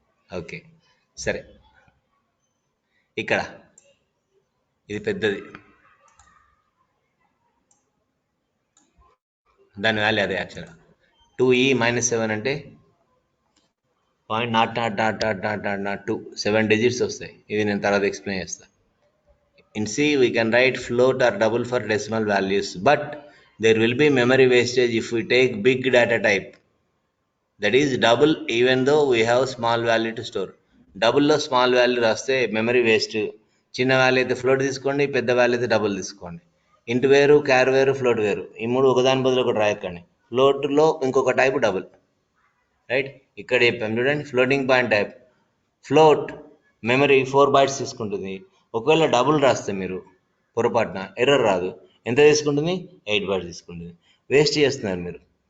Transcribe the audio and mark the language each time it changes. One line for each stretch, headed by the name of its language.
Telugu: Okay, సరే. ఇక్కడ ఇది పెద్దది. దాని వాల్యూ అదే యాక్చువల్గా 2e - 7 అంటే 0.0 7 డిజిట్స్ వస్తాయి. ఇది నేను తర్వాత ఎక్స్ప్లెయిన్ చేస్తాను.
English: In C we can write float or double for decimal values, but there will be memory wastage if we take big data type, that is double even though we have small value to store.
Telugu: Double లో small value రాస్తే memory waste. చిన్న value అయితే float తీసుకోండి, పెద్ద value అయితే double తీసుకోండి. ఇంట్ వేరు, క్యార్ వేరు, ఫ్లోట్ వేరు, ఈ మూడు ఒకదాని బదులు ఒకటి రాయకండి. ఫ్లోట్లో ఇంకొక టైప్ డబుల్, రైట్? ఇక్కడ చెప్పాం చూడండి, floating point type. Float memory 4 bytes తీసుకుంటుంది. ఒకవేళ డబుల్ రాస్తే మీరు పొరపాటున ఎర్రర్ రాదు. ఎంత తీసుకుంటుంది? 8 bytes తీసుకుంటుంది. వేస్ట్ చేస్తున్నారు మీరు.